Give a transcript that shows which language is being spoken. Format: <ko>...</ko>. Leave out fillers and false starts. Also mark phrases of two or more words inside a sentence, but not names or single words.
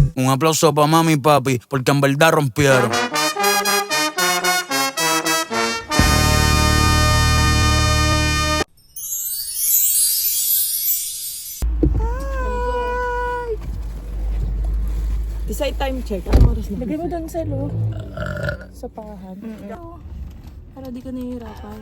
<es>aplauso para mami y papi, porque en verdad rompieron.</es> <en>Decide time check.</en> <tl>Ano oras na? Lagay mo doon sa loob. Sa pahan. Para di ka nahihirapan.</tl>